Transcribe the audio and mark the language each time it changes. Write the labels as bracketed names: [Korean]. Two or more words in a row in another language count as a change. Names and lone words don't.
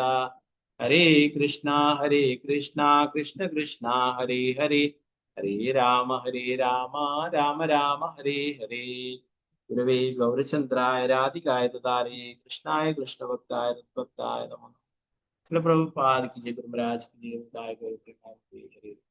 [Sanskrit] ഹരേ കൃഷ്ണ കൃഷ്ണ കൃഷ്ണ ഹരേ ഹരേ ഹരേ രാമ രാമ രാമ ഹരേ ഹരേ. ഗുരവേ ഗൗരചന്ദ്രായ രാധികായ തദാരേ കൃഷ്ണായ കൃഷ്ണഭക്തായ തദ്ഭക്തായ നമഃ. [Hindi] പ്രഭുപാദ് की जय, गुरु महाराज की जय, उदाय गौर प्रेमानंद हरे हरे।